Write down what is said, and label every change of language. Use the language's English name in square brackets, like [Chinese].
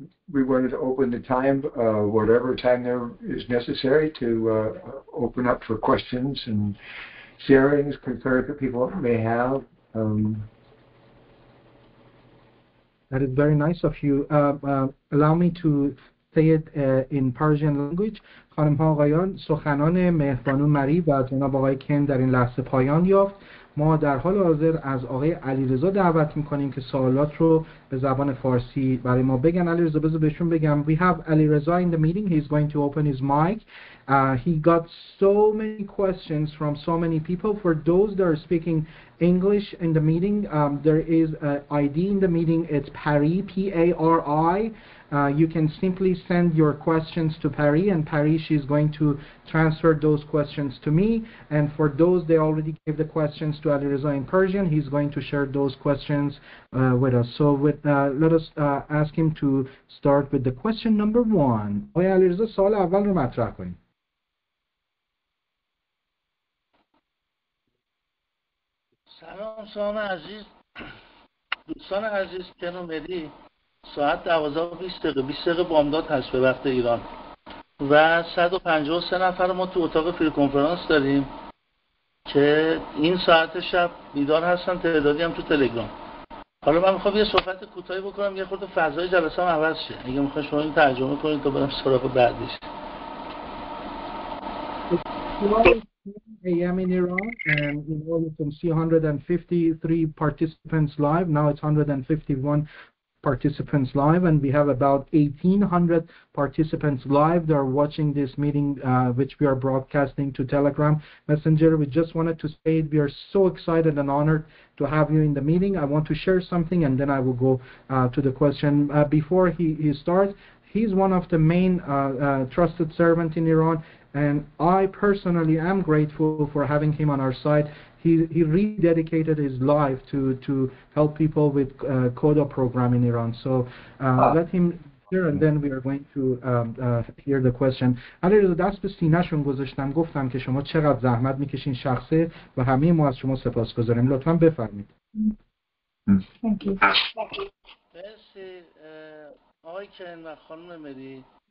[English] We wanted to open the time, whatever time there is necessary, to open up for questions and sharings, concerns that people may have. That is very nice of you. Allow me to say it in Persian language. [Persian] خانم ها آقایان، سخنان مهربانو مری و جناب آقای کن در این لحظه پایان یافت. ما در حال حاضر از آقای علیرضا دعوت میکنیم که سوالات رو به زبان فارسی برای ما بگن. علیرضا بذار بهشون بگم. [English] We have Alireza in the meeting. He's going to open his mic. He got so many questions from so many people. For those that are speaking English in the meeting, there is an ID in the meeting. It's Pari, P-A-R-I. You can simply send your questions to Pari, and Pari, she's going to transfer those questions to me. And for those, they already gave the questions to Alireza in Persian. He's going to share those questions with us. So let us ask him to start with the question number 1. [Persian] آقای علیرضا سوال اول رو مطرح کنید. سلام عزیز، دوستان عزیز، کنو مری، ساعت 12:20 20 دقیقه بامداد هست به وقت ایران و 153 نفر ما تو اتاق فری کنفرانس داریم که این ساعت شب بیدار هستن، تعدادی هم تو تلگرام. حالا من میخوام یه صحبت کوتاهی بکنم، یه خورده فضای جلسه هم عوض شه. اگه میخواین شما این ترجمه کنید تا برم سراغ بعدش. [English] a.m. in Iran, and you know you can see 153 participants live. Now it's 151 participants live, and we have about 1,800 participants live that are watching this meeting, which we are broadcasting to Telegram Messenger. We just wanted to say we are so excited and honored to have you in the meeting. I want to share something, and then I will go to the question. Before he starts, he's one of the main trusted servants in Iran, and I personally am grateful for having him on our side. He rededicated his life to help people with CoDA program in Iran. So let him hear, and then we are going to hear the question. [Persian] علیرضا دست به سینه‌شون گذاشتم، گفتم که شما چقدر زحمت میکشین شخصه و همه ما از شما سپاسگزاریم. لطفاً بفرمایید. [English] Thank you. [Persian] مرسی آقای کن و خانم مری.